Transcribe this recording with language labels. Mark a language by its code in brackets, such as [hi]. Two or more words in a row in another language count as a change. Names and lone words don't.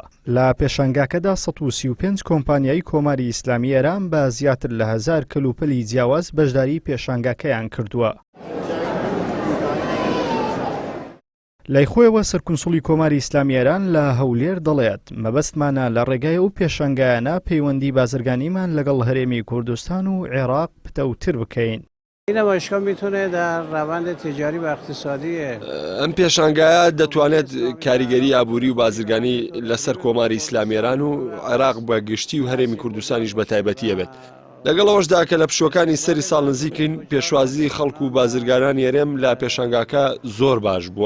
[ckb] لە پێشەنگاکەدا 135 کۆمپانیای کۆماری ئیسلامی ئێران بە زیاتر لە 1000 کەلوپەلی جیاواز بەشداری پێشەنگاکەیان کردووە. لای خۆیەوە سەرکونسوڵی کۆماری ئیسلامی ئێران لە هەولێر دەڵێت مەبەستمانە لە ڕێگای ئەو پێشەنگایانە پەیوەندی بازرگانیمان لەگەڵ هەرێمی کوردستان و عێراق پتەوتر بکەین. [fa] این نمایشگاه میتونه در روند تجاری و اقتصادی [ckb] ئەم پێشانگایە دەتوانێت کاریگەری ئابووری و بازرگانی لەسەر کۆماری ئیسلامی ئێران و عێراق بە گشتی و هەرێمی کوردستانیش بە تایبەتیە بێت. لەگەڵ ئەوەشدا کە لە پشوەکانی سەری ساڵ نزیکین پێشوازی خەڵک و بازرگانانی هەرێم لە پێشانگاکە زۆر باش بووە.